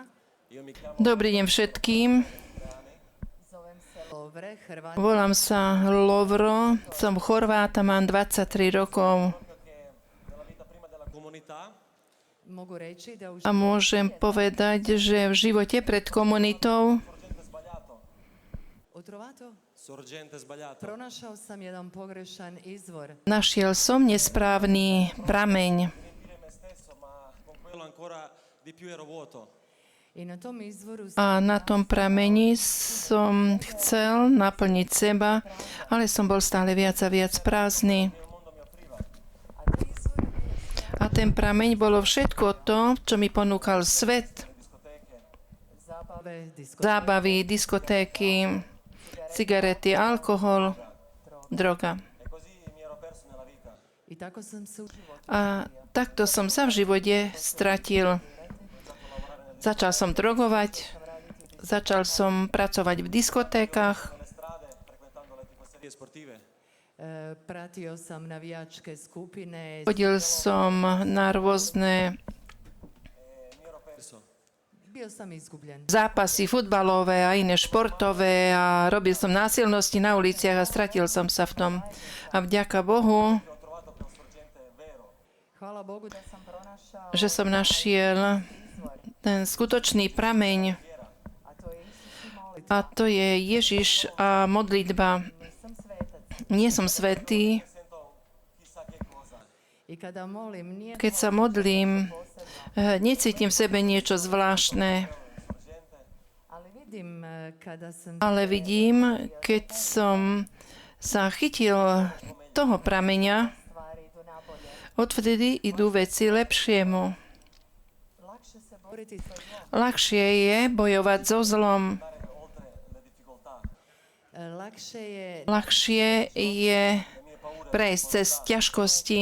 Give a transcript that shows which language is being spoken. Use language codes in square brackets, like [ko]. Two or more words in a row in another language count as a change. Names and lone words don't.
[it] Io mi chiamo [sk] Dobrý deň všetkým. [hr] Lovre, Hrvat. [sk] Volám sa Lovro, som Chorvát a mám 23 rokov. comunità [hr] Mogu reći da u [sk] A môžem povedať, že v živote pred komunitou [it] Ho trovato? sorgente sbagliato. [hr] Pronašao sam jedan pogrešan izvor. [sk] našiel som nesprávny prameň. [it] Riempire me stesso, ma con quello ancora di più ero vuoto. [hr] I na tom izvoru [sk] A na tom prameni som chcel naplniť seba, ale som bol stále viac a viac prázdny. A ten prameň bolo všetko to, čo mi ponúkal svet. Zábavy, diskotéky, cigarety, alkohol, droga. [hr] I tako sam se u životu. [sk] A takto som sa v živote stratil. Začal som drogovať, začal som pracovať v diskotékach, [hr] Pratio sam navijačke skupine. [sk] chodil som na rôzne [hr] Bio sam izgubljen. [sk] zápasy futbalové a iné športové a robil som násilnosti na uliciach a stratil som sa v tom. A vďaka Bohu, [hr] Hvala Bogu da sam pronašao [sk] že som našiel ten skutočný prameň a to je Ježiš a modlitba. Nie som svätý. [hr] i kada molim nije [sk] Keď sa modlím, necítim v sebe niečo zvláštne, [hr] vidim kada sam [sk] ale vidím, keď som sa chytil toho prameňa, odvtedy idú veci lepšiemu. Ľahšie je bojovať so zlom. Ľahšie je prejsť cez ťažkosti.